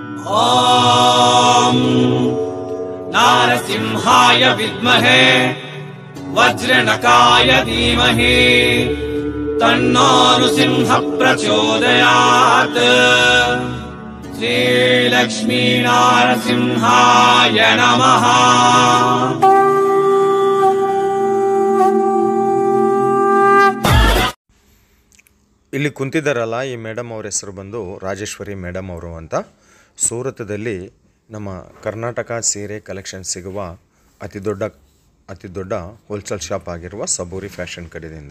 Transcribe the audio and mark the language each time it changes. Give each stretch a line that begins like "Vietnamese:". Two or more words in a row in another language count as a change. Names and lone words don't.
Sanskrit: ॐ नारसिंहाय विद्महे वज्रनकाय धीमहि तन्नो नृसिंह प्रचोदयात्। श्रीलक्ष्मी नारसिंहाय नमः।
Kannada: ಇಲ್ಲಿ ಕುಂತಿದ್ದಾರಲ್ಲ ಈ ಮೇಡಮ್ ಅವ್ರ ಹೆಸರು ಬಂದು ರಾಜೇಶ್ವರಿ ಮೇಡಮ್ ಅವರು ಅಂತ. ಸೂರತದಲ್ಲಿ ನಮ್ಮ ಕರ್ನಾಟಕ ಸೀರೆ ಕಲೆಕ್ಷನ್ ಸಿಗುವ ಅತಿ ದೊಡ್ಡ
English: wholesale shop
Kannada: ಆಗಿರುವ ಸಬೂರಿ ಫ್ಯಾಷನ್ ಕಡೆಯಿಂದ.